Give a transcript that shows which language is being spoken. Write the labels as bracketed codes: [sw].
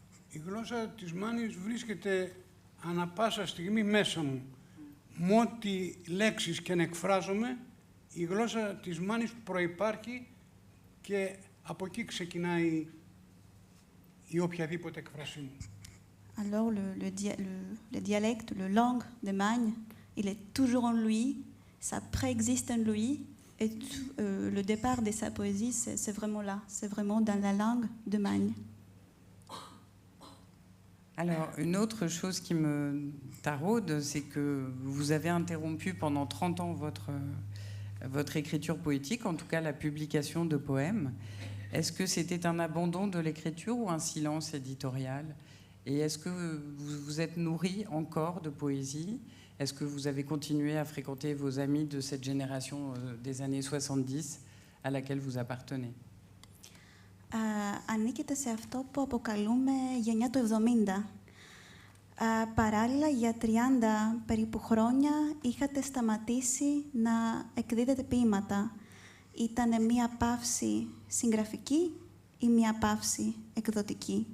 [el] Η γλώσσα της Μάνης βρίσκεται ανά πάσα στιγμή μέσα μου. Με ό,τι λέξεις και να εκφράζομαι, η γλώσσα της Μάνης προϋπάρχει και από εκεί ξεκινάει η οποιαδήποτε εκφρασή μου. [fr] Alors le dialecte, la langue de Magne, il est toujours en lui, ça préexiste en lui, et le départ de sa poésie, c'est vraiment là, c'est vraiment dans la langue de Magne. Alors, une autre chose qui me taraude, c'est que vous avez interrompu pendant 30 ans votre écriture poétique, en tout cas la publication de poèmes. Est-ce que c'était un abandon de l'écriture ou un silence éditorial? Et est-ce que vous vous êtes nourri encore de poésie? Est-ce que vous avez continué à fréquenter vos amis de cette génération des années 70 à laquelle vous appartenez? [el] Ανήκετε σε αυτό που αποκαλούμε γενιά του 70. Παράλληλα, για 30 περίπου χρόνια είχατε σταματήσει να εκδίδετε ποίηματα. Ήταν μία παύση συγγραφική ή μία παύση εκδοτική?